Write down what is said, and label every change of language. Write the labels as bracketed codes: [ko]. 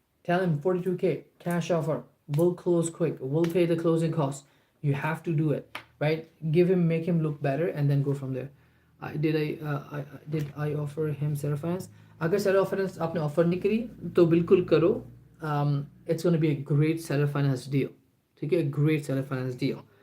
[en] Tell him 42K cash offer. We'll close quick. We'll pay the closing costs. You have to do it, right? Make him look better, and then go from there. Did I offer him seller finance? [hi] अगर seller finance आपने offer नहीं करी तो बिल्कुल करो. [en] It's going to be a great seller finance deal. [hi] ठीक है, [en] great seller finance deal.